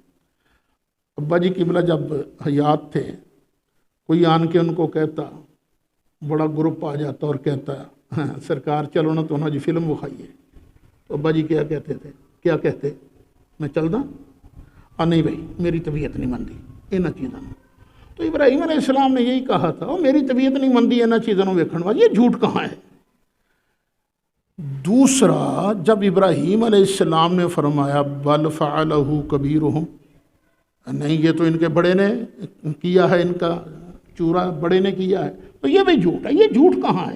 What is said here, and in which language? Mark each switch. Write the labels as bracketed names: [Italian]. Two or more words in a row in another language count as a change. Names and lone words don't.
[Urdu] ابا جی قبلہ جب حیات تھے، کوئی آن کے ان کو کہتا، بڑا گروپ آ جاتا اور کہتا سرکار چلو نا تو نا جی فلم وکھائیے، تو ابا جی کیا کہتے تھے؟ [Punjabi] کیا کہتے؟ میں چل دا؟ نہیں بھائی میری طبیعت نہیں مندی انہاں چیزاں۔ [Urdu] تو ابراہیم علیہ السلام نے یہی کہا تھا، [Punjabi] میری طبیعت نہیں مندی انہاں چیزاں ویکھن والی۔ [Urdu] یہ جھوٹ کہاں ہے؟ دوسرا، جب ابراہیم علیہ السلام نے فرمایا [Arabic] بل فعلہ کبیرہم، [Urdu] نہیں یہ تو ان کے بڑے نے کیا ہے، ان کا چورا بڑے نے کیا ہے، تو یہ بھی جھوٹ ہے۔ یہ جھوٹ کہاں ہے؟